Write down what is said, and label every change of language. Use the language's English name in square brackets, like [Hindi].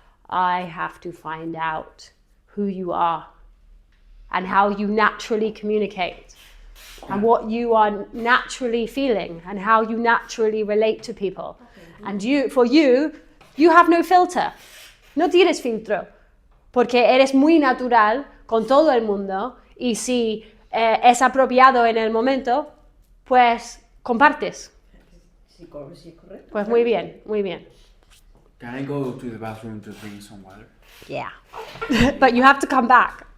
[English] I have to find out who you are and how you naturally communicate and what you are naturally feeling and how you naturally relate to people. And for you have no filter. [Spanish] No tienes filtro. Porque eres muy natural con todo el mundo y si es apropiado en el momento, pues compartes. Sí, correcto. Pues muy bien, muy bien. [English] Can I go to the bathroom to drink some water? Yeah. But you have to come back.